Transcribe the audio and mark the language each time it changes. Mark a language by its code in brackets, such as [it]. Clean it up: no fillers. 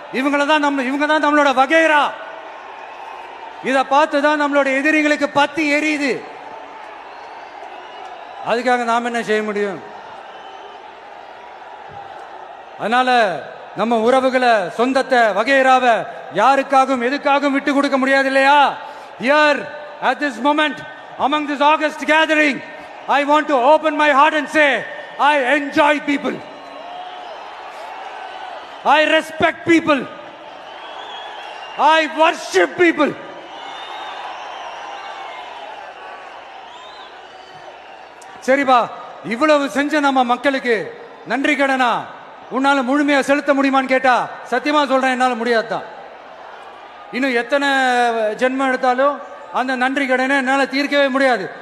[ta] இவங்க தான் நம்மளோட வகைரா. இத பார்த்துதான் நம்மளோட எதிரிகளுக்கு பத்தி எரியுது. அதுக்காக நாம் என்ன செய்ய முடியும்? அதனால நம்ம உறவுகளை, சொந்தத்தை, வகைராவை யாருக்காகவும் எதுக்காகவும் விட்டு கொடுக்க முடியாது இல்லையா? [en] Here at this moment among this August gathering, I want to open my heart and say I enjoy people, I respect people, I worship people. [ta] சரிப்பா, இவ்வளவு செஞ்ச நம்ம மக்களுக்கு நன்றி கடனா உன்னால முழுமையா செலுத்த முடியுமான்னு கேட்டா சத்தியமா சொல்றேன், என்னால முடியாதுதான். இன்னும் எத்தனை ஜென்மம் எடுத்தாலும் அந்த நன்றி கடனை என்னால தீர்க்கவே முடியாது.